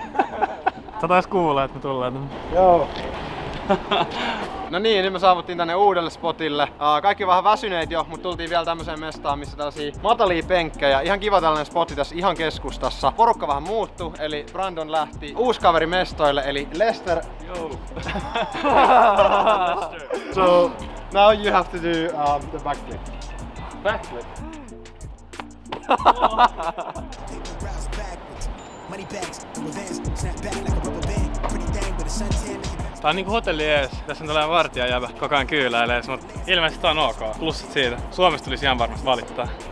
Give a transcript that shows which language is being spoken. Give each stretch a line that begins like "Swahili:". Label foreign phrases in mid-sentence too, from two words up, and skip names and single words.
Finnish: Sä tais kuulla, että me tullaan. Joo. No niin, nyt me saavuttiin tänne uudelle spotille. Kaikki vähän väsyneet jo, mutta tultiin vielä tämmöiseen mestaan, missä tällaisia matalia penkkejä. Ihan kiva tällainen spotti tässä ihan keskustassa. Porukka vähän muuttu, eli Brandon lähti uusi kaveri mestoille, eli Lester.
English: Yo. So now you have to do the backflip. Backflip.
Finnish: Tää on niinku hotelli ees. Tässä on tällainen vartija jäbä koko ajan kyyläilee, mutta ilmeisesti tää on ok. Plussat siitä. Suomesta tulisi ihan varmasti valittaa.